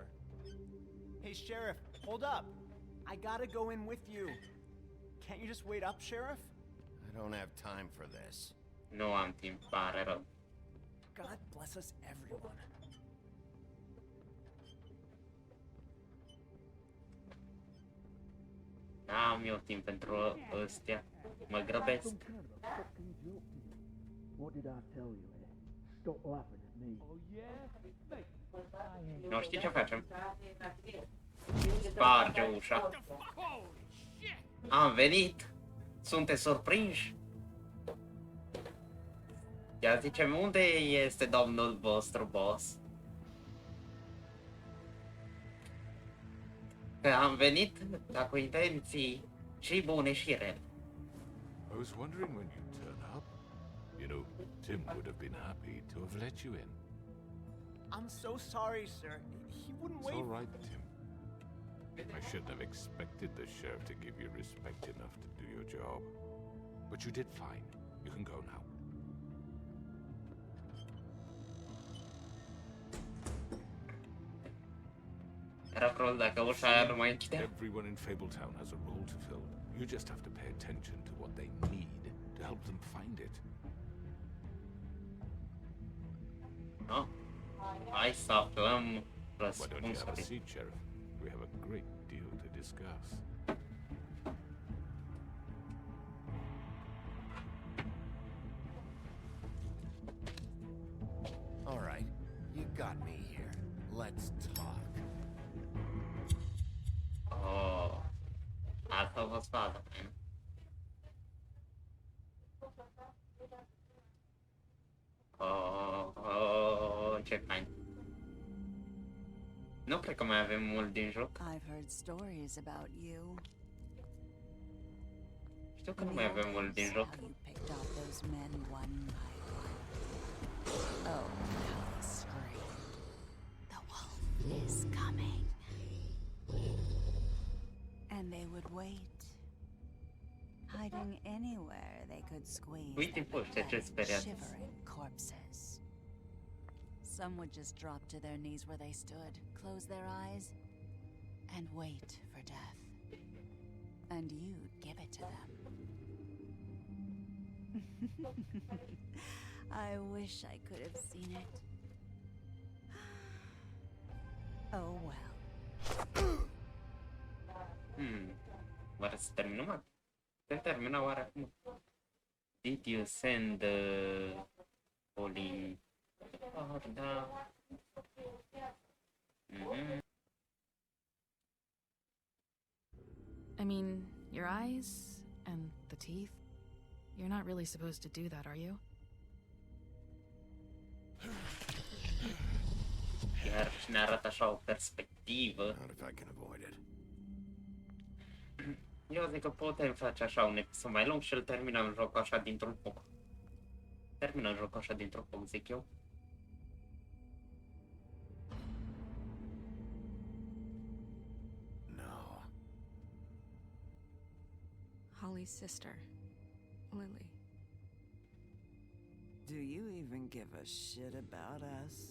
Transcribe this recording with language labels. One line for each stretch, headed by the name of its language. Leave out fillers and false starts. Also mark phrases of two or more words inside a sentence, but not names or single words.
English: Hey, Sheriff, hold up. I gotta go in with you. Can't you just wait up, Sheriff? I don't have time for this.
Romanian: Nu am timp, pare rău.
English: God bless us, everyone.
Romanian: N-am eu timp pentru ăstea. Mă grăbesc.
English: What did I tell you? Stop laughing at me. Oh yeah?
Romanian: Nu știi ce facem? Sparge ușa. Am venit. Sunteți surprinși? Ia zicem, unde este domnul vostru boss? Că am venit, dar cu intenții și bune și rele.
English: I was wondering when you'd turn up. You know, Tim would have been happy to have let you in. I'm so sorry, sir. He wouldn't It's wait. all right, Tim. I shouldn't have expected the sheriff to give you respect enough to do your job. But you did fine. You can go now.
Romanian: Era probabil dacă ușa aia nu mai închidea.
English: Everyone in Fabletown has a role to fill. You just have to pay attention to what they need to help them find it. No?
Romanian: Hai să aflăm
English: Why don't you have a
Romanian: răspunsurile.
English: seat, Sheriff? We have a great deal to discuss. All right, you got me here. Let's talk.
Romanian: Oh, asta a fost faza. Ce fain. Nu cred că mai avem mult din joc.
English: I've heard stories about you.
Romanian: Știu că nu mai avem mult din joc.
English: How you picked off those men one by one. Oh, how they scream. The wolf is coming. And they would wait, hiding anywhere they could squeeze
Romanian: Uite,
English: their
Romanian: poște, ce
English: pathetic,
Romanian: speriați.
English: shivering corpses. Some would just drop to their knees where they stood, close their eyes, and wait for death. And you'd give it to them. I wish I could have seen it. Oh well.
Romanian: Oare să terminăm? Se termină oare acum?
English: Did you send Oli?
Romanian: Oh, da.
English: I mean, your eyes and the teeth. You're not really supposed to do that, are you?
Romanian: Iar și ne arată așa o perspectivă.
English: Not if I can avoid it.
Romanian: Eu zic că putem face așa un episod mai lung și îl terminăm jocul așa dintr-un foc. Terminăm jocul așa dintr-un foc, zic eu.
English: No. Holly's sister, Lily. Do you even give a shit about us?